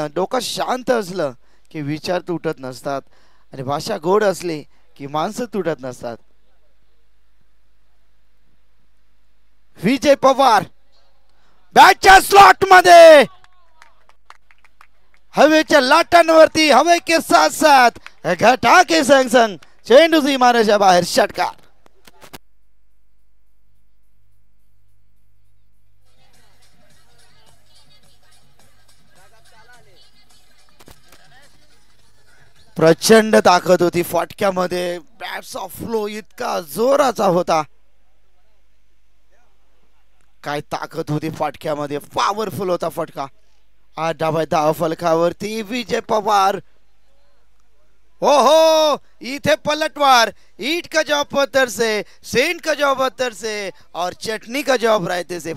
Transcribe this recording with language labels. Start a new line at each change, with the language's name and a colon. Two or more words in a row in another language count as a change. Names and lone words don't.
Marathi: डोकं शांत असलं की विचार तुटत नसतात आणि भाषा गोड असली की माणसं तुटत नसतात. विजय पवार बॅटच्या स्लॉट मध्ये हवेच्या लाटांवरती
Hindi: हवे के साथ साथ घटा के संग संग
Marathi: चेंडू सीमारेषा बाहेर षटकार. प्रचंड ताकद होती फटक्यामध्ये. बॅट्सचा फ्लो इतका जोराचा होता. काय ताकद होती फटक्यामध्ये. पॉवरफुल होता फटका. 8 धावा धाव फलकावरती विजय पवार. हो हो इथे पलटवार.
Hindi: ईट का जॉब पत्थर से, सेंट का जॉब पत्थर से और चटनी का जॉब रायते से.